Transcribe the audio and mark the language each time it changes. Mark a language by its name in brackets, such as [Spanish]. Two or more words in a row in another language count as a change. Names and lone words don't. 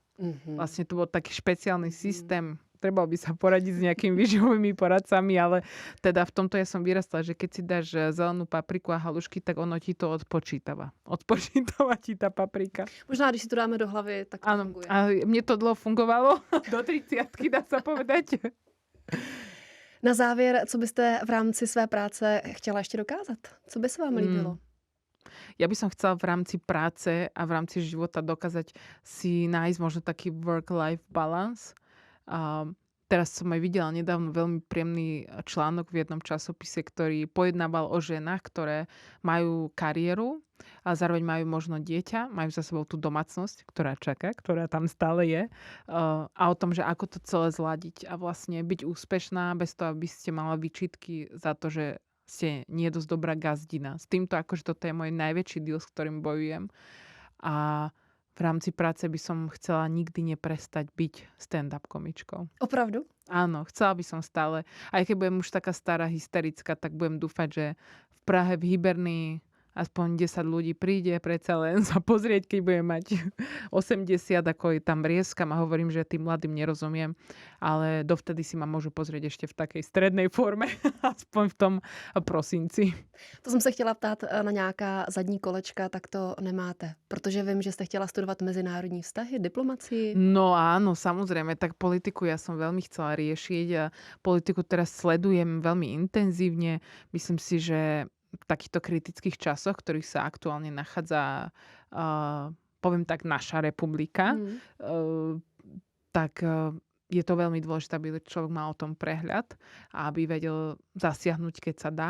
[Slovak] Vlastne to bol taký špeciálny systém. Trebalo by sa poradiť s nejakými výživovými poradcami, ale teda v tomto ja som vyrastla, že keď si dáš zelenú papriku a halušky, tak ono ti to odpočítava. Odpočítava ti tá paprika. [Czech] Možná, když si to dáme do hlavy, tak to funguje. [Slovak] A mne to dlho fungovalo. Do 30-ky, dá sa povedať. [Czech] Na závěr, co byste v rámci své práce chtěla ještě dokázat? Co by se vám líbilo? [Slovak] Ja by som chcela v rámci práce a v rámci života dokázať si nájsť možno taký [English] work-life balance. [Slovak] Teraz som aj videla nedávno veľmi príjemný článok v jednom časopise, ktorý pojednával o ženách, ktoré majú kariéru a zároveň majú možno dieťa, majú za sebou tú domácnosť, ktorá čaká, ktorá tam stále je, a o tom, že ako to celé zladiť a vlastne byť úspešná bez toho, aby ste mala výčitky za to, že ste nie dosť dobrá gazdina. S týmto akože toto je môj najväčší deal, s ktorým bojujem. A v rámci práce by som chcela nikdy neprestať byť stand-up komičkou. [Czech] Opravdu? [Slovak] Áno, chcela by som stále. Aj keď budem už taká stará hysterická, tak budem dúfať, že v Prahe, v Hybernii aspoň 10 ľudí príde predsa len sa pozrieť, keď budem mať 80, ako je tam vrieskam a hovorím, že tým mladým nerozumiem, ale dovtedy si ma môžu pozrieť ešte v takej strednej forme, aspoň v tom prosinci. [Czech] To jsem se chtěla ptát na nějaká zadní kolečka, tak to nemáte. Protože vím, že jste chtěla studovat mezinárodní vztahy, diplomacii. [Slovak] No áno, samozrejme, tak politiku ja som veľmi chcela riešiť a politiku teraz sledujem veľmi intenzívne. Myslím si, že v takýchto kritických časoch, v ktorých sa aktuálne nachádza, poviem tak, naša republika, tak je to veľmi dôležité, aby človek mal o tom prehľad a aby vedel zasiahnuť, keď sa dá.